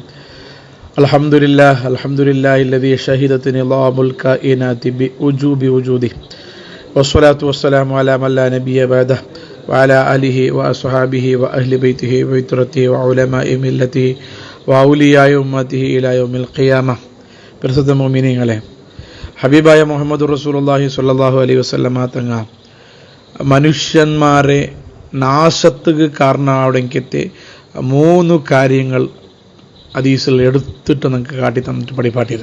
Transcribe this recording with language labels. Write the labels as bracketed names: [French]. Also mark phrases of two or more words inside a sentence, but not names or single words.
[Arabic] الحمد لله الذي شهدت نظام الكائنات بوجوب وجوده والصلاة والسلام على من لا نبي بعده وعلى آله وأصحابه وأهل بيته وعترته وعلماء ملته وأولياء أمته إلى يوم القيامة. [Malayalam] പ്രസിദ്ധ മുഅ്മിനീങ്ങളെ, ഹബീബായ മുഹമ്മദ് [Arabic] رسول الله صلى الله عليه وسلم [Malayalam] തങ്ങൾ മനുഷ്യന്മാരെ നാശത്തുക്ക് കാരണമാവണമെങ്കിൽ 3 കാര്യങ്ങൾ ഹദീസിൽ എടുത്തിട്ട് നമുക്ക് കാട്ടി തന്നിട്ട് പഠിപ്പാട്ടിയത്.